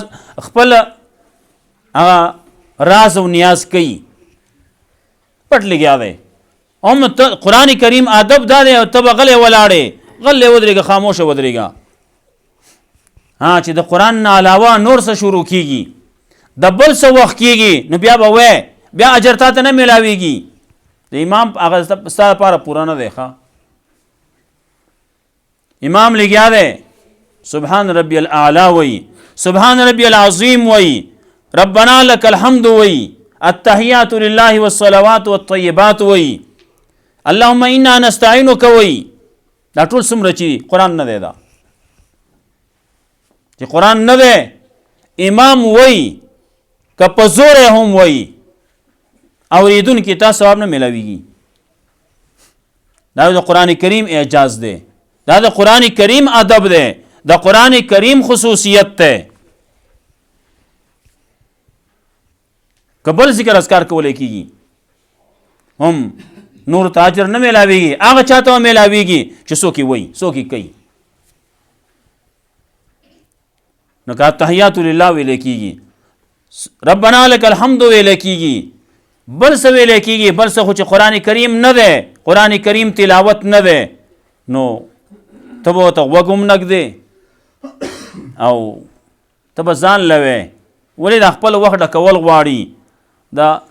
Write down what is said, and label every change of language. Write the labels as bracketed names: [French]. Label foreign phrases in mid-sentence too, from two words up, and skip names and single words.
[Pashto] خپل هغه راز او نیاز کوي پټ لګیا دی هم قرآن کریم ادب دا دی او ته به غلی ولاړې غلی ودرېږه خاموشه ودرېږه چې د قرآن نه علاوه نور څه شروع کېږي د بل څه وخت کېږي نو بیا به وی بیا اجر تا ته نه میلاویږي د امام هغه ستا لپاره پوره نه دی ښه امام لګیا دی [Arabic] سبحان ربی الاعلی [Pashto] وی [Arabic] سبحان ربی العظیم [Pashto] وی [Arabic] ربنا لك الحمد [Pashto] وی [Arabic] التحیات لله والصلوات والطیبات [Pashto] وی [Arabic] اللهم انا نستعینک [Pashto] وی دا ټول څومره چې قرآن نه دی دا چې قرآن نه دی امام وی که په زور هم وی اورېدونکي تا ثواب نه میلاویږي دا د قرآن کریم اعجاز دی دا د قرآن کریم ادب دی د قرآن کریم خصوصیت دی که بل ذکر اذکار کولی کېږي هم نور ته اجر نه میلاویږي هغه چا ته میلاویږي چې څوک یې وایي څوک یې کوي نو که [Arabic] تحیات لله [Pashto] ویلی کېږي [Arabic] ربنا لك الحمد [Pashto] ویلی کېږي بل څه ویلی کېږي بل څه خو چې قرآن کریم نه دی قرآن کریم تلاوت نه دی نو ته به ورته غوږ هم نږدې او ته به ځان لوې ولې د خپل وخت ډکول غواړي دا